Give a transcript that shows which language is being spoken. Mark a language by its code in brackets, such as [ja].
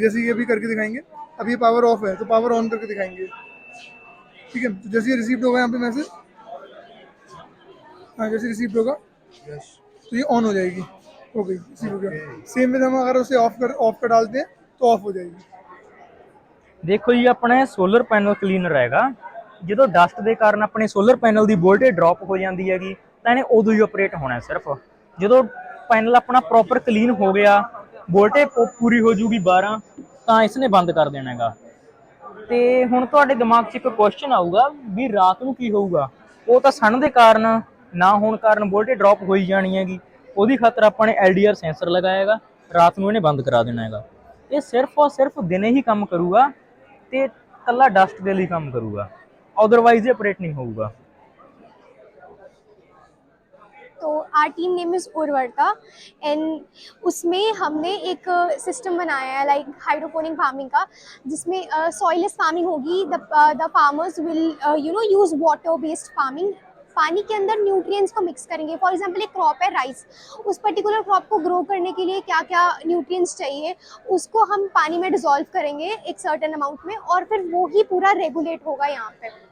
[hi] जैसे ये भी करके दिखाएंगे, अब ये पावर ऑफ है तो पावर ऑन करके दिखाएंगे। ठीक है, तो जैसे ये रिसीव्ड होगा यहाँ पे मैसेज, हाँ जैसे रिसीव्ड होगा तो ये ऑन हो जाएगी, हो गई, रिसीव हो गया। सेम में हम अगर उसे ऑफ कर डालते हैं तो ऑफ हो जाएगी। [pa] ਦੇਖੋ ਜੀ, ਆਪਣੇ ਸੋਲਰ ਪੈਨਲ ਕਲੀਨਰ ਹੈਗਾ। ਜਦੋਂ ਡਸਟ ਦੇ ਕਾਰਨ ਆਪਣੇ ਸੋਲਰ ਪੈਨਲ ਦੀ ਵੋਲਟੇਜ ਡ੍ਰੌਪ ਹੋ ਜਾਂਦੀ ਹੈਗੀ ਤਾਂ ਇਹਨੇ ਉਦੋਂ ਹੀ ਆਪਰੇਟ ਹੋਣਾ। ਸਿਰਫ ਜਦੋਂ ਪੈਨਲ ਆਪਣਾ ਪ੍ਰੋਪਰ ਕਲੀਨ ਹੋ ਗਿਆ, ਵੋਲਟੇਜ ਪੂਰੀ ਹੋ ਜੂਗੀ 12, ਤਾਂ ਇਸਨੇ ਬੰਦ ਕਰ ਦੇਣਾ ਹੈਗਾ। ਤੇ ਹੁਣ ਤੁਹਾਡੇ ਦਿਮਾਗ 'ਚ ਇੱਕ ਕੁਐਸਚਨ ਆਊਗਾ ਵੀ ਰਾਤ ਨੂੰ ਕੀ ਹੋਊਗਾ। ਉਹ ਤਾਂ ਸਨ ਦੇ ਕਾਰਨ ਨਾ ਹੋਣ ਕਾਰਨ ਵੋਲਟੇਜ ਡ੍ਰੌਪ ਹੋਈ ਜਾਣੀ ਹੈਗੀ। ਉਹਦੀ ਖਾਤਰ ਆਪਾਂ ਨੇ ਐਲਡੀਆਰ ਸੈਂਸਰ ਲਗਾਇਆ ਹੈਗਾ, ਰਾਤ ਨੂੰ ਇਹਨੇ ਬੰਦ ਕਰਾ ਦੇਣਾ ਹੈਗਾ। ਇਹ ਸਿਰਫ ਔਰ ਸਿਰਫ ਦਿਨੇ ਹੀ ਕੰਮ ਕਰੂਗਾ ਤੇ ਕੱਲਾ ਡਸਟ ਦੇ ਲਈ ਕੰਮ ਕਰੂਗਾ, [hi] अदरवाइज ऑपरेट नहीं होगा। तो [en] our team name is [hi] उर्वरता, एंड उसमें हमने एक सिस्टम बनाया है लाइक हाइड्रोपोनिक फार्मिंग का, जिसमें सॉइललेस फार्मिंग होगी। [en] The farmers will use water based farming. [hi] पानी के अंदर न्यूट्रिएंट्स को मिक्स करेंगे। फॉर एग्जांपल एक क्रॉप है राइस, उस पर्टिकुलर क्रॉप को ग्रो करने के लिए क्या क्या न्यूट्रिएंट्स चाहिए उसको हम पानी में डिसॉल्व करेंगे एक सर्टेन अमाउंट में, और फिर वो ही पूरा रेगुलेट होगा यहाँ पे।